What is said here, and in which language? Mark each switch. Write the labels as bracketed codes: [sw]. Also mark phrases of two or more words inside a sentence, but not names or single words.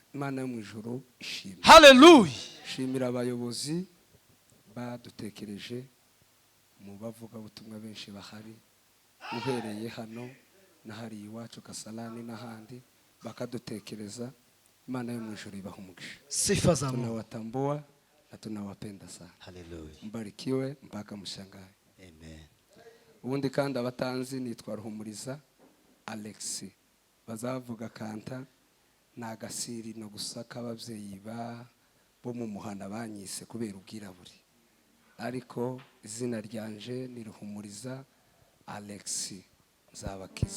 [rn] Imana yo mu ijuru ishimwe, haleluya. shimira abayobozi badutekereje mu bavuga butumwa benshi bahari, uhereye hano na hari iwacu Kasarani n'ahandi bakadutekereza. Imana yo mu ijuru ibaha umugisha. [sw] Sifa za Mungu. Tunawatambua na tunawapenda sana. Hallelujah. Mbarikiwe mpaka mshangae. Amen. [rn] Ubundi kandi abatanzi nitwa Ruhumuriza Alex. Bazavuga kanta nagasiri no gusaka abavyeyi bo mu muhana banyise kubera ubwiraburi. Ariko izina ryanje ni Ruhumuriza Alex Nzabakiza.